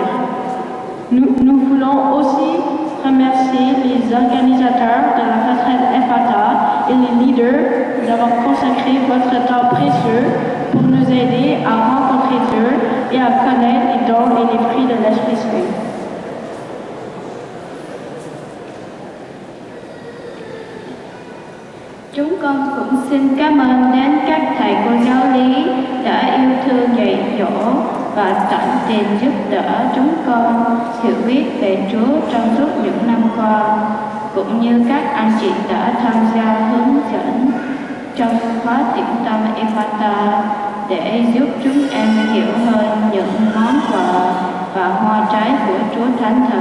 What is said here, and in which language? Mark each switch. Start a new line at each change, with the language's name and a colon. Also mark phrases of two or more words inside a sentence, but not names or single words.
French: Nous voulons aussi remercier les organisateurs de la retraite Ephata et les leaders d'avoir consacré votre temps précieux pour nous aider à rencontrer Dieu et à connaître les dons et les fruits de l'Esprit Saint.
Vietnamese: Chúng con cũng xin cảm ơn đến các thầy cô giáo lý đã yêu thương dạy dỗ và tận tình giúp đỡ chúng con hiểu biết về Chúa trong suốt những năm qua, cũng như các anh chị đã tham gia hướng dẫn trong khóa tĩnh tâm Ephata để giúp chúng em hiểu hơn những món quà và hoa trái của Chúa Thánh Thần.